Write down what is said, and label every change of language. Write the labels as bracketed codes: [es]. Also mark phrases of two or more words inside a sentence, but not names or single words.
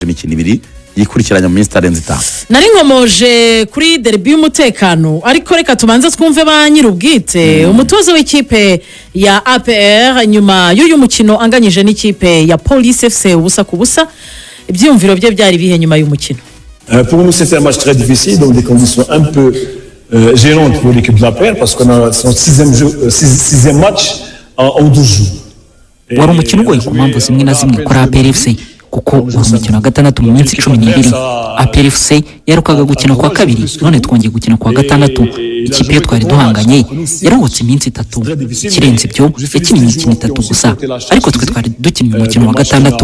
[rw] imikino ibiri yikurikiranya mu minsi itarenze 5. nari nkomoje kuri derby y'umutekano ariko reka tubanze twumve ba nyirubwite umutoza w'ikipe ya APR nyuma y'uyu mukino anganyije n'ikipe ya Police FC ubusa ku busa ibyumviro bye byari bihe nyuma y'umukino. [fr] Pour nous c'était un match très difficile dans des conditions un peu gênantes pour l'équipe de l'APR parce qu'on a son sixième match en 12 jours. [rw] Wari umukino ugoye ku mpamvu zimwe na zimwe kuri APR FC kuko umukino wa gatandatu mu minsi 12 APR FC yarukaga gukina kwa kabiri none twongeye gukina kwa gatandatu ikipe twari duhanganye yaruhutse iminsi 3 kirenze ibyo yakinnye imikino 3 gusa ariko twe twari dukinnye umukino wa gatandatu